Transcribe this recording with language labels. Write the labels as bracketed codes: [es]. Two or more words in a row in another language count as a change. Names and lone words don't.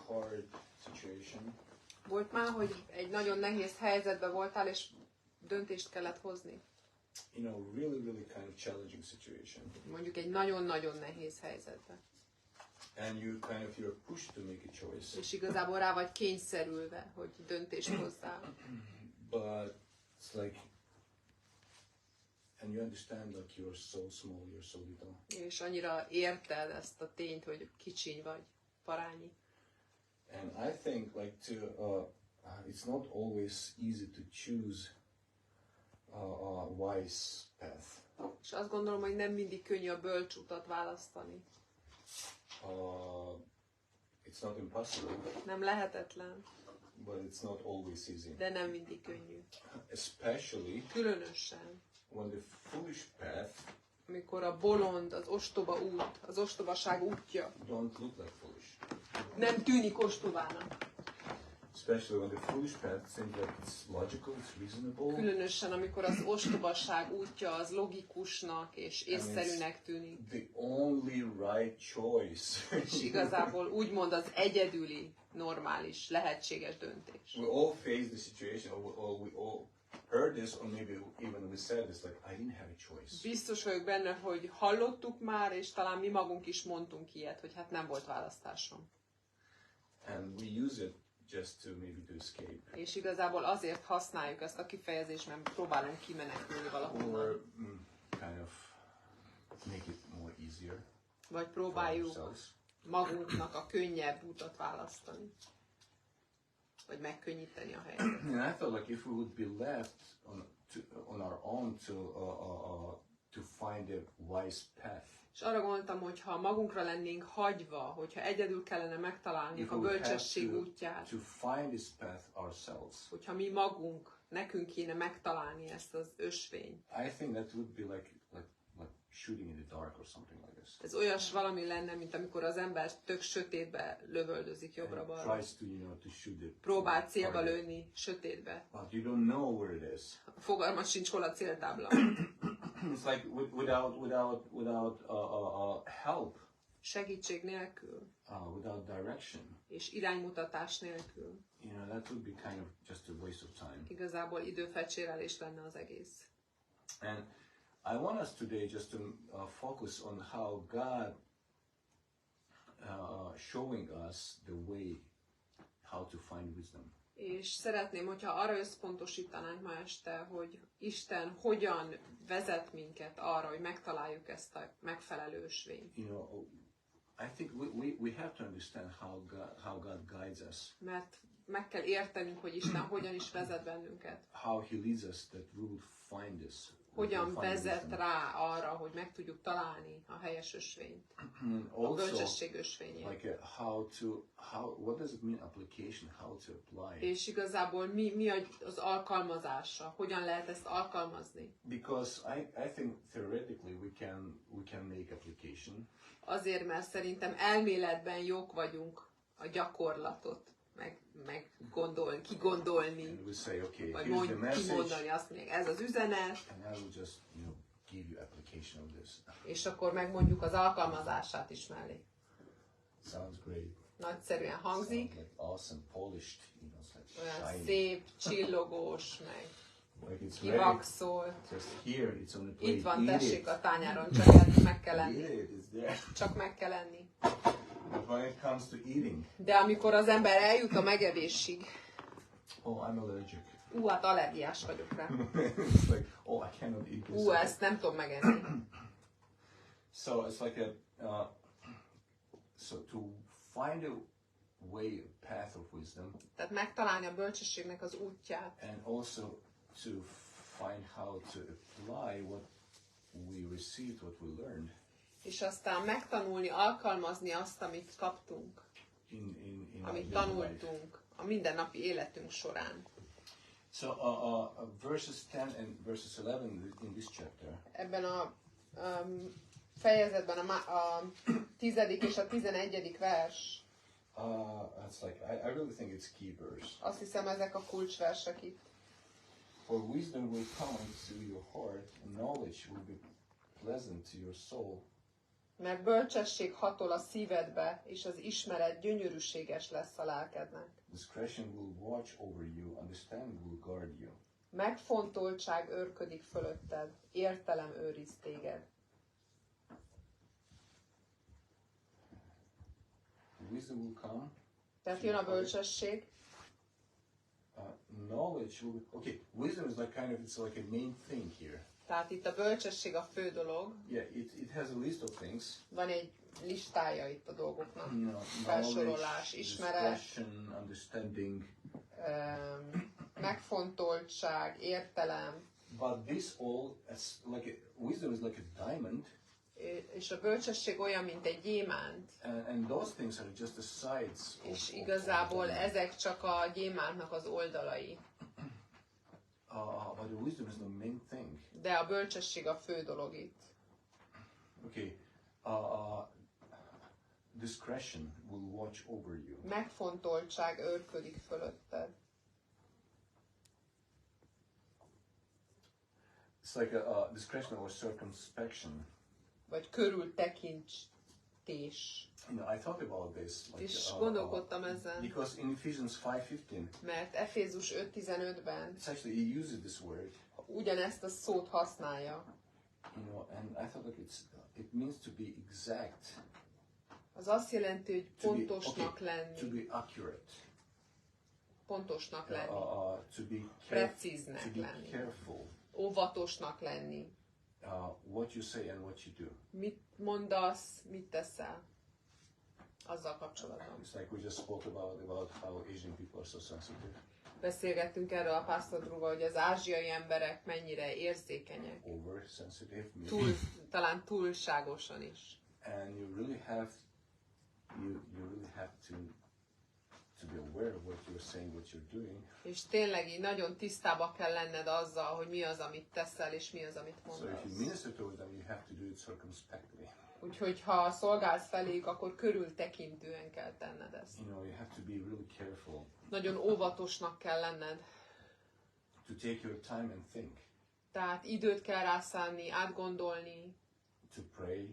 [en] hard situation. [hu] Volt már, hogy egy nagyon nehéz helyzetben voltál, és döntést kellett hozni? [en] You know, really kind of challenging situation. [hu] Mondjuk egy nagyon-nagyon nehéz helyzetben. [en] And you're pushed to make a choice. [hu] És igazából rá vagy kényszerülve, hogy döntést hozzál. [en] But it's like, and you understand that you're so small, you're so little. [hu] És annyira érted ezt a tényt, hogy kicsiny vagy, parányi. [en] And I think like it's not always easy to choose a wise path. [hu] És azt gondolom, hogy nem mindig könnyű a bölcs utat választani. [en] It's not impossible. [hu] Nem lehetetlen. [en] But it's not always easy. [hu] De nem mindig könnyű. [en] Especially [hu] különösen, [en] when the foolish path [hu] amikor a bolond, az ostoba út, az ostobaság útja [en] don't look like foolish. [hu] nem tűnik ostobának. [en] Especially when the foolish path seems like it's logical, it's reasonable. [hu] Különösen, amikor az ostobaság útja az logikusnak és észszerűnek tűnik. [en] The only right choice. [hu] És igazából úgymond az egyedüli, normális, lehetséges döntés. [en] We all face the situation, or we all heard this, or maybe even we said this, like, I didn't have a choice. [hu] Biztos vagyok benne, hogy hallottuk már, és talán mi magunk is mondtunk ilyet, hogy hát nem volt választásom. [en] And we use it just to maybe to escape. [hu] És igazából azért használjuk ezt a kifejezést, mert próbálunk kimenekülni valahonnan. [en] Or kind of make it more easier. [hu] Vagy próbáljuk magunknak a könnyebb utat választani. Vagy megkönnyíteni a helyzetet. [en] And I felt like if we would be left on our own to find a wise path. [hu] És arra gondoltam, hogy ha magunkra lennénk hagyva, hogyha egyedül kellene megtalálni a bölcsesség útját, [en] to find this path ourselves. [hu] Hogyha mi magunk, nekünk kéne megtalálni ezt az ösvényt. [en] I think that would be like shooting in the dark or something like this. [hu] Ez olyas valami lenne, mint amikor az ember tök sötétbe lövöldözik jobbra-balra. Próbál célba lőni sötétbe. [en] But you don't know where it is. [hu] Fogalmat sincs, hol a céltábla. [en] It's like without help. [hu] Segítség nélkül. [en] Without direction. [hu] És iránymutatás nélkül. [en] You know, that would be kind of just a waste of time. [hu] Igazából időfecsérelés lenne az egész. [en] And I want us today just to focus on how God showing us the way how to find wisdom. [hu] És szeretném, hogyha arra összpontosítanánk ma este, hogy Isten hogyan vezet minket arra, hogy megtaláljuk ezt a megfelelő ösvényt. [en] You know, I think we have to understand how God guides us. [hu] Mert meg kell értenünk, hogy Isten hogyan is vezet bennünket. [en] How He leads us that we would find this. [hu] Hogyan vezet rá arra, hogy meg tudjuk találni a helyes ösvényt. A bölcsesség ösvényét. [en] Like what does it mean application, how to apply? [hu] És igazából mi az alkalmazása, hogyan lehet ezt alkalmazni? [en] Because I think theoretically we can make application. [hu] Azért, mert szerintem elméletben jók vagyunk a gyakorlatot kigondolni, [en] Say, okay, [hu] vagy kimondani azt mondják, ez az üzenet, [en] and I will just, give you application of this. [hu] És akkor megmondjuk az alkalmazását is mellé. [en] Sounds great. [hu] Nagyszerűen hangzik, [en] like awesome, polished, like [hu] olyan [en] shiny. [hu] szép, csillogós, meg [en] like [hu] kivaxolt. [en] Just here, it's on the plate. [hu] Itt van, [en] Eat [hu] tessék [en] it. [hu] a tányáron, csak meg kell enni. [en] Eat it, it's there. [hu] Csak meg kell enni. [en] But when it comes to eating, [hu] De amikor az ember eljut a megevésig, [en] I'm allergic. [hu] Hát allergiás vagyok rá. [en] It's like, I cannot eat this. [hu] Ezt nem tudom megenni. [en] So it's like so to find a way, a path of wisdom. [hu] Tehát megtalálni a bölcsességnek az útját. [en] And also to find how to apply what we received, what we learned. [hu] És aztán megtanulni, alkalmazni azt, amit kaptunk, amit tanultunk a mindennapi életünk során. [en] So verses 10 and verses 11 in this chapter. [hu] Ebben a fejezetben a 10. és a 11. vers. [en] It's like I really think it's key verse. [hu] Azt hiszem, ezek a kulcsversek itt. [en] For wisdom will come into your heart, and knowledge will be pleasant to your soul. [hu] Mert bölcsesség hatol a szívedbe, és az ismeret gyönyörűséges lesz a lelkednek. [en] Discretion will watch over you, understanding will guard you. [hu] Megfontoltság őrködik fölötted, értelem őriz téged. [en] Wisdom will come. [hu] Tehát jön a bölcsesség. [en] Knowledge will be, okay, wisdom is like kind of, it's like a main thing here. [hu] Tehát itt a bölcsesség a fő dolog. [en] Yeah, it has a list of things. [hu] Van egy listája itt a dolgoknak. [en] Knowledge, [hu] Felsorolás, ismeret, [en] discretion, understanding. [hu] Megfontoltság, értelem. [en] But this all, wisdom is like a diamond. [hu] És a bölcsesség olyan, mint egy gyémánt. [en] And those things are just the sides. [hu] És igazából ezek csak a gyémántnak az oldalai. [en] But the wisdom is the main thing. [hu] De a bölcsesség a fő dolog itt. [en] Okay. Discretion will watch over you. [hu] Megfontoltság őrködik fölötted. [en] It's like a discretion or circumspection. [hu] Vagy körültekintés. [en] You know, I thought about this. [hu] És gondolkodtam ezen. [en] Because in Ephesians 5:15. [hu] Mert Efézus 5:15-ben [en] It's actually he uses this word. [hu] Ugyanezt a szót használja. [en] You know, and I thought like it means to be exact. [hu] Az azt jelenti, hogy pontosnak lenni. [en] To be accurate. [hu] Pontosnak lenni. [en] To be [hu] precíznek lenni. [en] Careful. [hu] Óvatosnak lenni. [en] What you say and what you do. [hu] Mit mondasz, mit teszel? Azzal kapcsolatban. [en] It's like we just spoke about how Asian people are so sensitive. [hu] Beszélgettünk erről a Pastor Druga, hogy az ázsiai emberek mennyire érzékenyek. [en] Oversensitive. [hu] Talán túlságosan is. [en] And you really have to be aware of what you're saying, what you're doing. [hu] És tényleg így nagyon tisztába kell lenned azzal, hogy mi az, amit teszel, és mi az, amit mondasz. [en] So if you minister to them, you have to do it circumspectly. [hu] Úgyhogy ha szolgálsz feléjük, akkor körültekintően kell tenned ezt. [en] You know, you have to be really careful. [hu] Nagyon óvatosnak kell lenned. [en] To take your time and think. [hu] Tehát időt kell rászánni, átgondolni. [en] To pray.